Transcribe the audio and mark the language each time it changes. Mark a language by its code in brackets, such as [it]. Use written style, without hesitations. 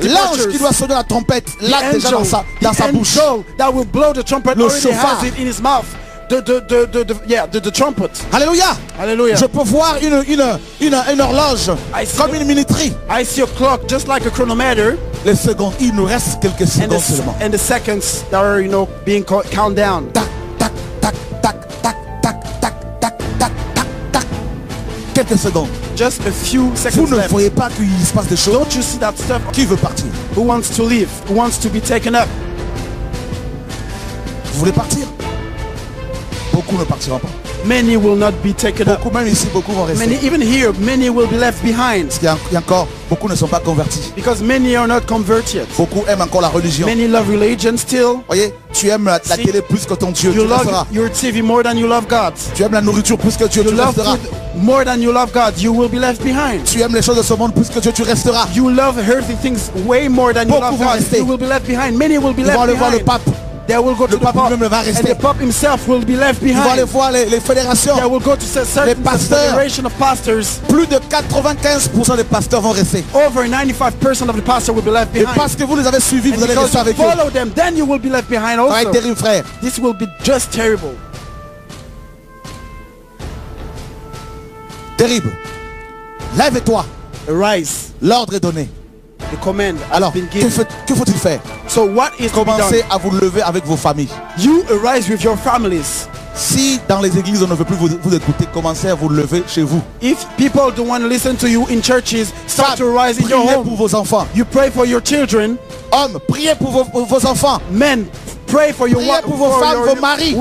[fr] L'ange qui doit sonner la trompette, là déjà dans sa bouche. [en] That will blow the trumpet. [fr] Le [en] already has it in his mouth. The trumpet. [fr] Alléluia. [en] Hallelujah. [fr] Je peux voir une horloge comme une minuterie. [en] I see a clock just like a chronometer. [fr] Les secondes, il nous reste quelques secondes seulement. [en] And the seconds that are, being count down. [fr] Tac, tac, tac, tac, tac, tac, tac, tac, tac, tac, tac. Quelques secondes. [en] Just a few seconds. [fr] Vous ne voyez pas qu'il se passe des choses? [en] Don't you see that stuff? [fr] Qui veut partir? [en] Who wants to leave? Who wants to be taken up? [fr] Vous voulez partir? Beaucoup ne partiront pas. [en] Many will not be taken up. [fr] Même ici, beaucoup vont rester. [en] Many, even here, many will be left behind. [fr] Parce qu'il y a encore, beaucoup ne sont pas convertis. [en] Because many are not converted. [fr] Beaucoup aiment encore la religion. [en] Many love religion still. [fr] Voyez, tu aimes la télé plus que ton Dieu. [en] You love your TV more than you love God. [fr] Tu aimes la nourriture plus que Dieu. [en] You love food more than you love God. You will be left behind. [fr] Tu aimes les choses de ce monde plus que Dieu. Tu resteras. [en] You love earthly things way more than you love God. You will be left behind. Many will be left behind. [fr] Ils vont aller voir le pape. [en] They will go to the Pope, and the Pope himself will be left behind. [fr] Ils vont aller voir les fédérations. [en] They will go to certain federation of pastors. [fr] Plus de 95% des pasteurs vont rester. [en] Over 95% of the pastors will be left behind. [fr] Et parce que vous les avez suivis, vous allez rester avec eux. [en] Follow them, then you will be left behind also. [fr] Ça va être terrible, frère. [en] This will be just terrible. [fr] Terrible. Lève-toi. [en] Arise. [fr] L'ordre est donné. [en] The command [fr] alors, que faut-il faire? [en] So what is [fr] Commencez à vous lever avec vos familles. [en] You arise with your families. [fr] Si dans les églises on ne veut plus vous écouter, commencez à vous lever chez vous. [en] If people don't want to listen to you in churches, start to rise in your home. [fr] Priez pour vos enfants. [en] You pray for your children. [fr] Hommes, priez pour vos enfants. [en] Men, pray for your [fr] priez pour vos femmes, vos maris.